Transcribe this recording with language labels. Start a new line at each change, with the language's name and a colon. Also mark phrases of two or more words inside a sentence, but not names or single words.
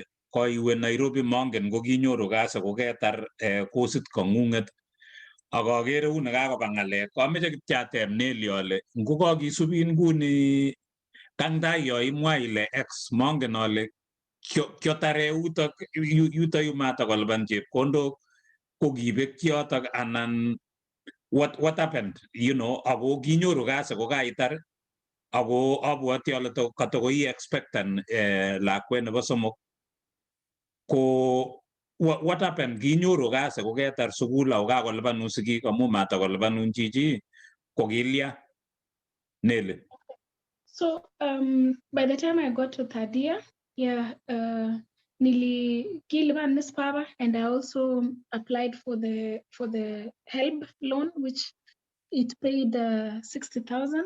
Kalenjin: koiwe Nairobi mongen ko kinyoru kasi ko ketar kosit kong'ung'et ak akere uni kakoba ng'alek kameche kityo ateb Nelly ale ngo kakisubin nguni kang tai yo imwa ile X mongen ale kiotare yuto yu matakolipan chepkondok ko kibek yotok anan
English: what happened, you know,
Kalenjin: ako kinyoru kasi ko kaitar ako abwati ale katokoi expectan lakwet nebo somok
English: ko what happened,
Kalenjin: kinyoru kasi ko ketar sukul ako kakolipanun sigik amu matakolipanun chichi ko kilya Nelly?
English: So by the time I got to third year, yeah, kilipan Miss Papa, and I also applied for the HELB loan, which it paid 60,000.